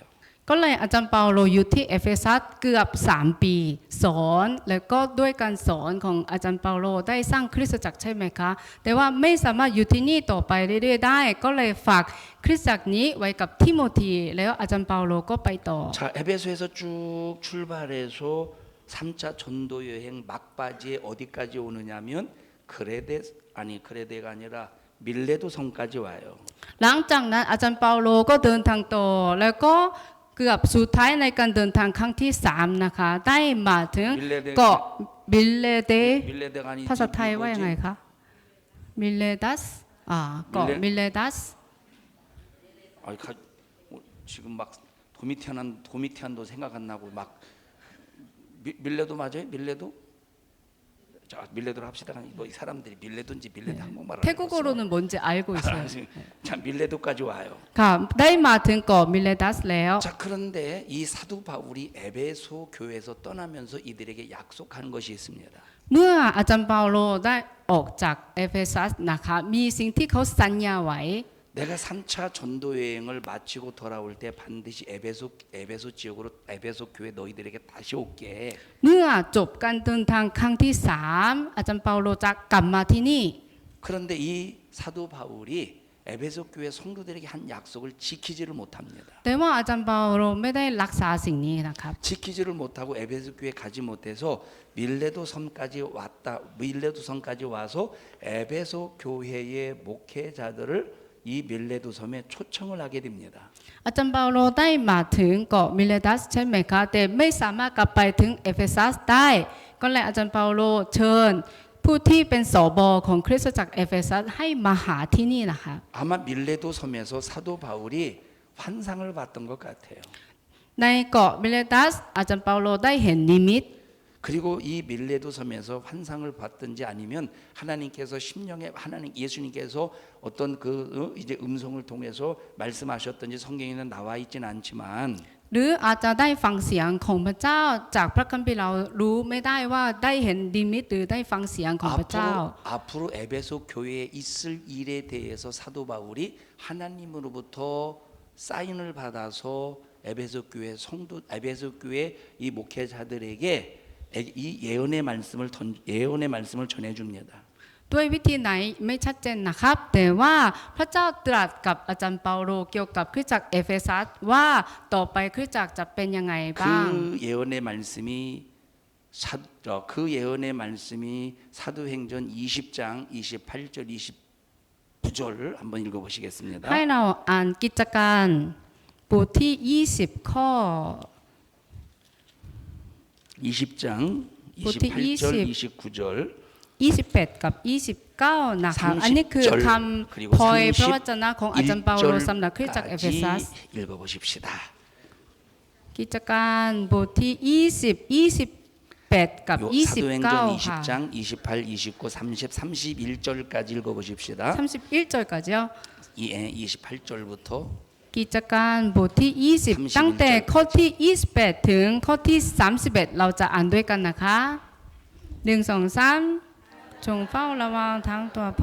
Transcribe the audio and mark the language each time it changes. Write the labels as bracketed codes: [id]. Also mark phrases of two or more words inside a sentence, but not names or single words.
[th] ก็เลยอาจารย์เปาโลอยู่ที่เอเฟซัสเกือบ3 ปีสอนแล้วก็ด้วยการสอนของอาจารย์เปาโลได้สร้างคริสตจักรใช่ไหมคะแต่ว่าไม่สามารถอยู่ที่นี่ต่อไปเรื่อยๆได้ก็เลยฝากคริสตจักรนี้ไว้กับทิโมธีแล้วอาจารย์เปาโลก็ไปต่อ [ko] 자, 에베소에서 쭉 출발해서 3차 전도 여행 막바지에 어디까지 오느냐면 그레데가 아니라 밀레도 성까지 와요. [th] หลังจากนั้นอาจารย์เปาโลก็เดินทางต่อแล้วก็เกือบสุดท้ายในการเดินทางครั้งที่3นะคะได้มาถึงเกาะบิลเลเด [ko] 밀레데가 아니지 [th] ภาษาไทยว่ายังไงคะมิเลดัสเกาะมิเลดัส [ko] 지금 막 도미티안도 생각 안 나고 막 밀레도 맞아요? 밀레도? 자, 밀레도로 합시다. 뭐 이 사람들이 밀레도인지 밀레도 한국말을 태국어로는 뭔지 알고 있어요. 자, 밀레도까지 와요. [th] ค่ะได้มาถึงเกาะมิเลตัสแล้ว [ko] 자, 그런데 이 사도 바울이 에베소 교회에서 떠나면서 이들에게 약속한 것이 있습니다. [th] เมื่ออาจารย์เปาโลได้ออกจากเอเฟซัสนะคะมีสิ่งที่เขาสัญญาไว้ [ko] 내가 3차 전도 여행을 마치고 돌아올 때 반드시 에베소 지역으로 에베소 교회 너희들에게 다시 올게. [th] เมื่อจบการเดินทางครั้งที่3อาจารย์เปาโลจะกลับมาที่นี่ [ko] 그런데 이 사도 바울이 에베소 교회 성도들에게 한 약속을 지키지를 못합니다. [th] แต่ว่าอาจารย์เปาโลไม่ได้รักษาสิ่งนี้นะครับ [ko] 지키지를 못하고 에베소 교회 가지 못해서 밀레도 섬까지 와서 에베소 교회의 목회자들을 이 밀레도 섬에 초청을 하게 됩니다. [th] อาจารย์เปาโลได้มาถึงเกาะมิเลตัสใช่ไหมคะแต่ไม่สามารถกลับไปถึงเอเฟซัสได้ก็เลยอาจารย์เปาโลเชิญผู้ที่เป็นสบของคริสตจักรเอเฟซัสให้มาหาที่นี่นะคะ [ko] 아마 밀레도 섬에서 사도 바울이 환상을 봤던 것 같아요. [th] ในเกาะมิเลตัสอาจารย์เปาโลได้เห็นนิมิต [ko] 그리고 이 밀레도 섬에서 환상을 봤든지 아니면 하나님께서 심령에 예수님께서 어떤 그 이제 음성을 통해서 말씀하셨든지 성경에는 나와 있지는 않지만 [th] หรืออาจจะได้ฟังเสียงของพระเจ้าจากพระคัมภีร์เรารู้ไม่ได้ว่าได้เห็นนิมิตหรือได้ฟังเสียงของพระเจ้า [ko] 앞으로 에베소 교회에 있을 일에 대해서 사도 바울이 하나님으로부터 사인을 받아서 에베소 교회 이 목회자들에게 이 예언의 말씀을 전해 줍니다. [th] ด้วยวิธีไหนไม่ชัดเจนนะครับแต่ว่าพระเจ้าตรัสกับอาจารย์เปาโลเกี่ยวกับคริสตจักรเอเฟซัสว่าต่อไปคริสตจักรจะเป็นยังไงบ้าง [ko] 그 예언의 말씀이 사도행전 20장 28절 29절을 한번 읽어보시겠습니다. [th] ให้เราอ่านกิจการบทที่20ข้อ [ko] 20장 28절 29절 [th] 28 กับ29นะคะอันนี้คือคำพอยพระวจนะของอาจารย์เปาโลสำหรับคริสตจักรเอเฟซัส [ko] 읽어보십시다. [th] กิจการบทที่28กับ29 [ko] 사도행전 [th] ค่ะ [ko] 20장 28, 29, 30, 31절까지 읽어보십시다. 31절까지요 28절부터 [th] กิจการบทที่20ตั้งแต่ข้อที่28ถึงข้อที่31เราจะอ่านด้วยกันนะคะ1 2 3จงเฝ้าระวังทั้งตัวพ